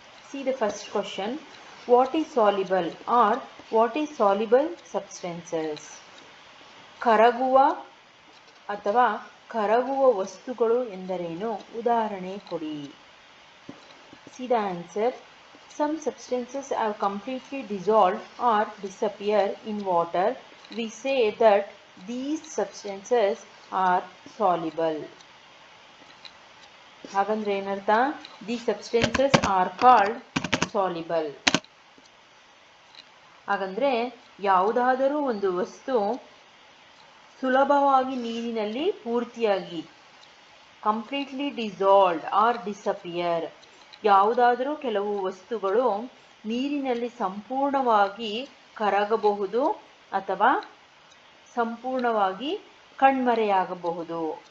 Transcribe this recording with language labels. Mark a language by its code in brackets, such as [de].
[en] See the first question, what is soluble or what is soluble substances? [kn] ಕರಗುವ ಅಥವಾ ಕರಗುವ ವಸ್ತುಗಳು ಎಂದರೇನು? ಉದಾಹರಣೆ ಕೊಡಿ. [en] See the answer, some substances have completely dissolved or disappear in water. We say that these substances are soluble. [kn] ಹಾಗಂದ್ರೆ ಏನರ್ಥ? [en] These substances are called soluble. [kn] ಹಾಗಂದ್ರೆ ಯಾವುದಾದರೂ ಒಂದು ವಸ್ತು ಸುಲಭವಾಗಿ ನೀರಿನಲ್ಲಿ ಪೂರ್ತಿಯಾಗಿ [en] completely dissolved or disappear, [kn] ಯಾವುದಾದರೂ ಕೆಲವು ವಸ್ತುಗಳು ನೀರಿನಲ್ಲಿ ಸಂಪೂರ್ಣವಾಗಿ ಕರಗಬಹುದು ಅಥವಾ ಸಂಪೂರ್ಣವಾಗಿ ಕಣ್ಮರೆಯಾಗಬಹುದು.